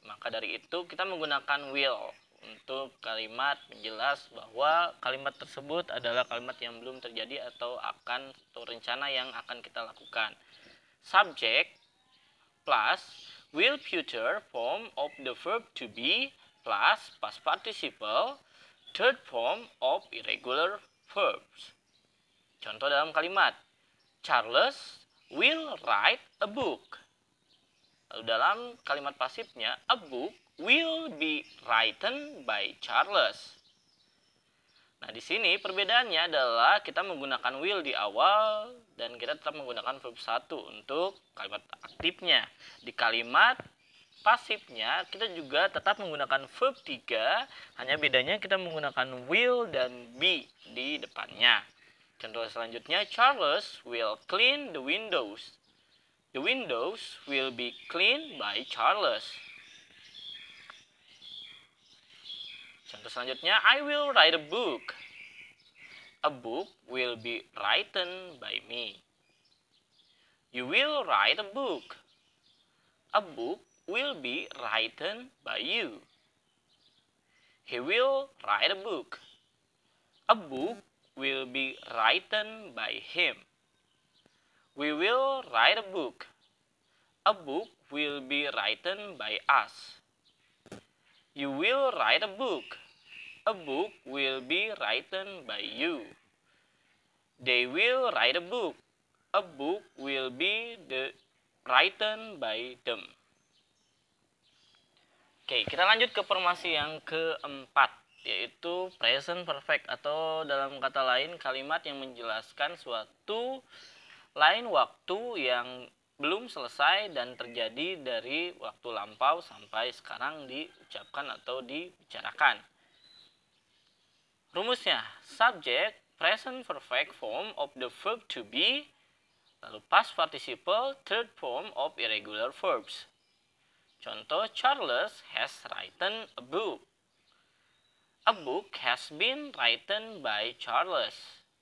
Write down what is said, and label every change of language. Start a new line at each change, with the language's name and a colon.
Indonesian: Maka dari itu kita menggunakan will untuk kalimat menjelas bahwa kalimat tersebut adalah kalimat yang belum terjadi atau rencana yang akan kita lakukan.
English: Subject plus will future form of the verb to be plus past participle third form of irregular verbs.
Indonesian: Contoh dalam kalimat,
English: Charles will write a book.
Indonesian: Lalu dalam kalimat pasifnya,
English: a book will be written by Charles.
Indonesian: Nah, di sini perbedaannya adalah kita menggunakan will di awal dan kita tetap menggunakan verb 1 untuk kalimat aktifnya. Di kalimat pasifnya kita juga tetap menggunakan verb 3, hanya bedanya kita menggunakan will dan be di depannya. Contoh selanjutnya,
English: Charles will clean the windows. The windows will be cleaned by Charles.
Indonesian: Contoh selanjutnya,
English: I will write a book. A book will be written by me. You will write a book. A book will be written by you. He will write a book. A book will be written by him. We will write a book. A book will be written by us. You will write a book. A book will be written by you. They will write a book. A book will be written by them.
Indonesian: Oke, kita lanjut ke formasi yang keempat, yaitu
English: present perfect
Indonesian: atau dalam kata lain kalimat yang menjelaskan suatu lain waktu yang belum selesai dan terjadi dari waktu lampau sampai sekarang diucapkan atau dibicarakan. Rumusnya,
English: subject present perfect form of the verb to be, lalu past participle third form of irregular verbs.
Indonesian: Contoh,
English: Charles has written a book. A book has been written by Charles.